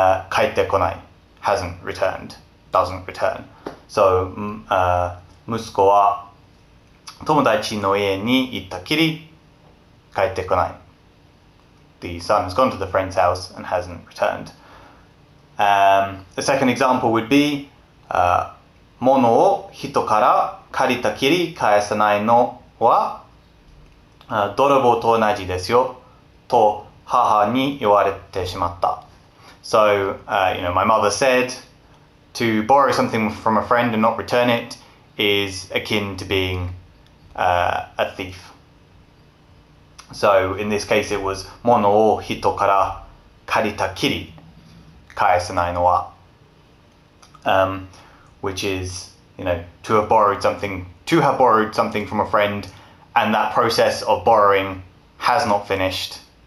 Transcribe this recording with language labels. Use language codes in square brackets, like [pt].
[ja] 帰ってこない [en] hasn't returned, doesn't return. [ja] So 息子は友達の家に行ったきり帰ってこない. [en] The son has gone to the friend's house and hasn't returned. The second example would be [ja] 物を人から借りたきり返さないのはどろぼうと同じですよと母に言われてしまった. [en] So, my mother said to borrow something from a friend and not return it is akin to being a thief. So, in this case, it was [ja] 物を人から借りたきり返さないのは, [en] which is, to have borrowed something from a friend, and that process of borrowing has not finished.